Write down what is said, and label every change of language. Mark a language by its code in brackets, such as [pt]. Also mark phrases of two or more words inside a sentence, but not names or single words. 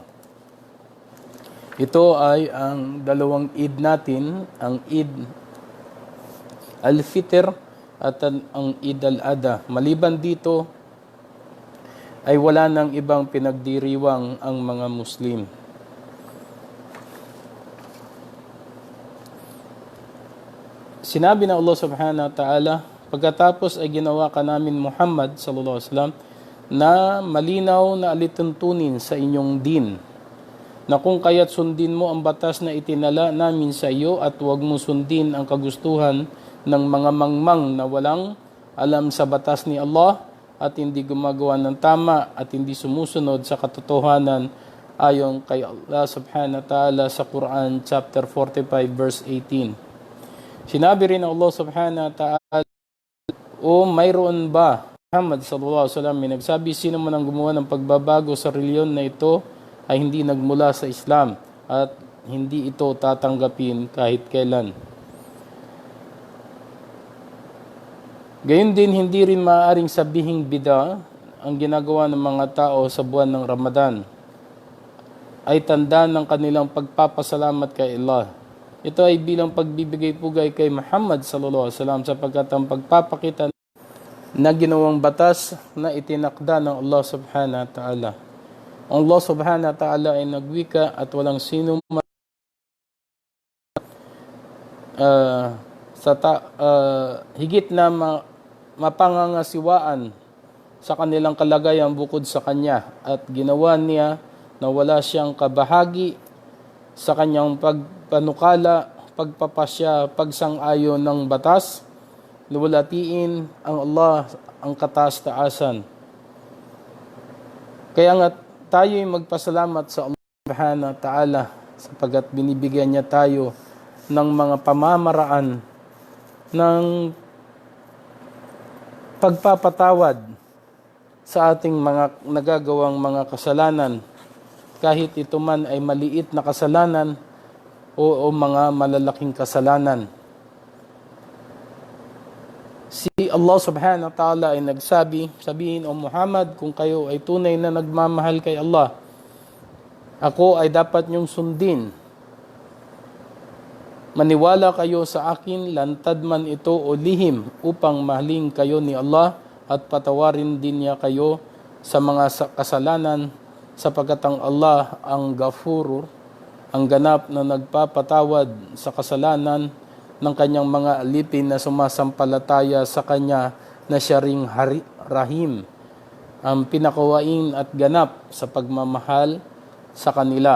[tl] Ito ay ang dalawang Eid natin, ang Eid al-Fitr at ang Eid al-Adha. Maliban dito ay wala nang ibang pinagdiriwang ang mga Muslim. Sinabi ng Allah [ar] سبحانه وتعالى, [tl] pagkatapos ay ginawa ka namin Muhammad [ar] صلى الله عليه وسلم [tl] na malinaw na alituntunin sa inyong din, na kung kaya't sundin mo ang batas na itinala namin sa iyo at huwag mo sundin ang kagustuhan ng mga mangmang na walang alam sa batas ni Allah at hindi gumagawa ng tama at hindi sumusunod sa katotohanan, ayon kay Allah [ar] سبحانه وتعالى [tl] sa Quran [en] chapter 45 verse 18. [tl] Sinabi rin ng Allah [ar] سبحانه وتعالى, [tl] o mayroon ba, Muhammad [ar] صلى الله عليه وسلم, [tl] may nagsabi, sino man ang gumawa ng pagbabago sa reliyon na ito ay hindi nagmula sa Islam at hindi ito tatanggapin kahit kailan. Gayun din, hindi rin maaaring sabihing bid'a ang ginagawa ng mga tao sa buwan ng Ramadan ay tanda ng kanilang pagpapasalamat kay Allah. Ito ay bilang pagbibigay pugay kay Muhammad [ar] صلى الله عليه وسلم [tl] sapagkat ang pagpapakita na ginawang batas na itinakda ng Allah [ar] سبحانه وتعالى. [tl] Ang Allah [ar] سبحانه وتعالى [tl] ay nagwika at walang sino higit na mapangangasiwaan sa kanilang kalagayan bukod sa Kanya, at ginawa niya na wala siyang kabahagi sa Kanyang pagpanukala, pagpapasya, pagsang-ayon ng batas, luwalatiin ang Allah ang kataas-taasan. Kaya nga tayo'y magpasalamat sa Allah [ar] سبحانه وتعالى [tl] sapagkat binibigyan niya tayo ng mga pamamaraan ng pagpapatawad sa ating mga nagagawang mga kasalanan, kahit ito man ay maliit na kasalanan o mga malalaking kasalanan. Si Allah [ar] سبحانه وتعالى [tl] ay sabihin, O Muhammad, kung kayo ay tunay na nagmamahal kay Allah, ako ay dapat niyong sundin. Maniwala kayo sa akin, lantad man ito o lihim, upang mahalin kayo ni Allah at patawarin din niya kayo sa mga kasalanan, sapagkat ang Allah ang Ghafur, ang ganap na nagpapatawad sa kasalanan ng kanyang mga alipin na sumasampalataya sa kanya, na siya ring Rahim, ang pinakawain at ganap sa pagmamahal sa kanila.